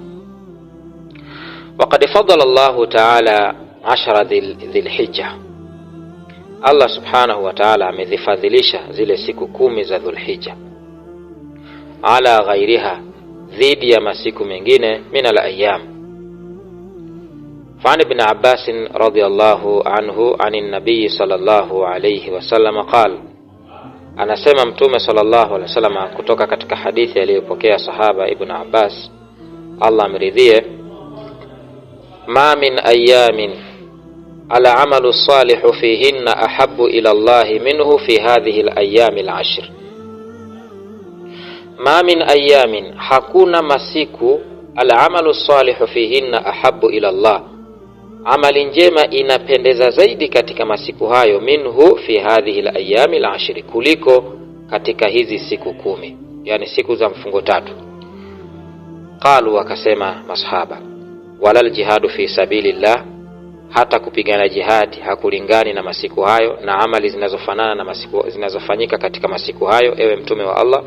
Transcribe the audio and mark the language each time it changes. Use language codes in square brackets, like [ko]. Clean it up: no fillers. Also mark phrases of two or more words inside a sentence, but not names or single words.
[ar] وقد فضل الله تعالى 10 ذي الحجة, [sw] Allah [ar] سبحانه وتعالى [sw] amezifadhilisha zile siku 10 za Dhulhijja [ar] على غيرها, [sw] dhidi ya masiku mengine, [ar] من الأيام. فعن ابن عباس رضي الله عنه عن النبي صلى الله عليه وسلم قال, [sw] anasema mtume [ar] صلى الله عليه وسلم [sw] kutoka katika hadithi aliyopokea sahaba Ibn Abbas, Allah amridhie, [ar] ما من أيام العمل الصالح فيهن أحب إلى الله منه في هذه الأيام العشر. ما من أيام, [sw] hakuna masiku, [ar] العمل الصالح فيهن أحب إلى الله, [sw] amali njema inapendeza zaidi katika masiku hayo, [ar] منه في هذه الأيام العشر, [sw] kuliko katika hizi siku 10, yani siku za mfungo 3. Qalu, wakasema masahaba, [ar] ولا الجهاد في سبيل الله, [sw] hata kupigana jihadi hakulingani na masiku hayo na amali zinazofanana na masiku zinazofanyika katika masiku hayo, ewe mtume wa Allah.